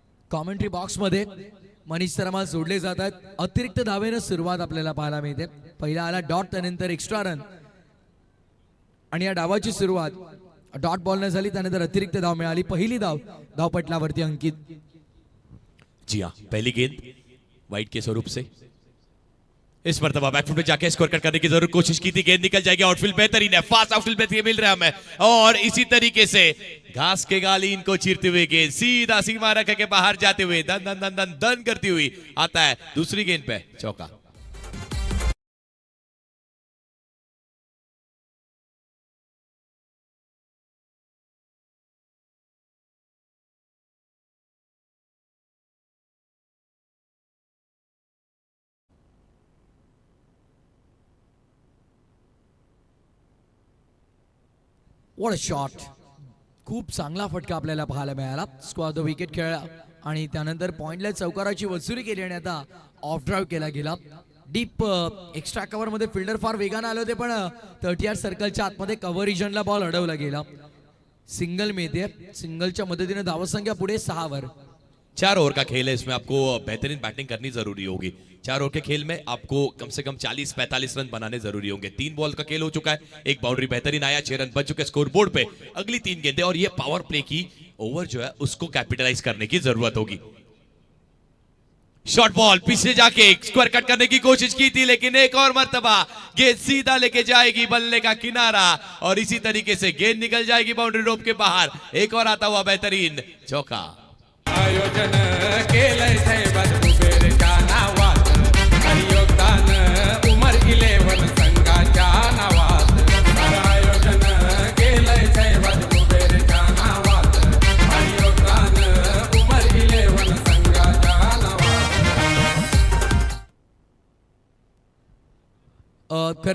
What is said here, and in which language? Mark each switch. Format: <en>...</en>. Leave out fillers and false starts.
<mr>Commentary box मध्ये मनीष शर्मा जोडले जातात. अतिरिक्त धावेनं सुरुवात आपल्याला पाहायला मिळते. पहिला आला डॉट, त्यानंतर एक्स्ट्रा रन आणि या डावाची सुरुवात डॉट बॉल न झाली, त्यानंतर अतिरिक्त धाव मिळाली. पहिली धाव धावपटलावरती अंकित.</mr> <hi>जी हाँ, पहली गेंद वाइड के स्वरूप से इस मरतबा बैकफुट पे जाके स्कोर कट करने की जरूर कोशिश की थी. गेंद निकल जाएगी. आउटफील्ड बेहतरीन है, फास्ट आउटफील्ड बेहतरीन मिल रहा है हमें. और इसी तरीके से घास के गालीन को चीरते हुए गेंद सीधा सीमा रख के बाहर जाते हुए दन दन दन दन दन करती हुई आता है दूसरी गेंद पे चौका.</hi> <en>What a shot.</en> <mr>खूप चांगला फटका आपल्याला पाहायला मिळाला. स्क्वेअर द विकेट खेळला आणि त्यानंतर पॉइंटला चौकाराची वसुली केली आणि आता ऑफ ड्राईव्ह केला गेला. डीप एक्स्ट्रा कव्हर मध्ये फिल्डर फार वेगाने आले होते, पण 30 सर्कलच्या आतमध्ये कव्हर रिजनला बॉल अडवला गेला. सिंगल मिळते. सिंगलच्या मदतीने धावसंख्या पुढे 6 वर.</mr> <hi>4 ओवर का खेल है, इसमें आपको बेहतरीन बैटिंग करनी जरूरी होगी. 4 ओवर के खेल में आपको कम से कम 40-45 रन बनाने जरूरी होंगे. 3 बॉल का खेल हो चुका है, एक बाउंड्री बेहतरीन आया, 6 रन बन चुके स्कोर बोर्ड पे. अगली 3 गेंदें और ये पावर प्ले की ओवर जो है उसको कैपिटलाइज करने की जरूरत होगी. शॉर्ट बॉल पीछे जाके स्क्वायर कट करने की कोशिश की थी, लेकिन एक और मर्तबा गेंद सीधा लेके जाएगी बल्ले का किनारा और इसी तरीके से गेंद निकल जाएगी बाउंड्री रोप के बाहर. एक और आता हुआ बेहतरीन चौका.</hi> <mr>आयोजन केलंय साहेबात कुबेरच्या नावात आणि योगदान उमर 11 संघाच्या नावात. आयोजन केलंय साहेबात कुबेरच्या नावात आणि योगदान उमर 11 संघाच्या नावात.</mr>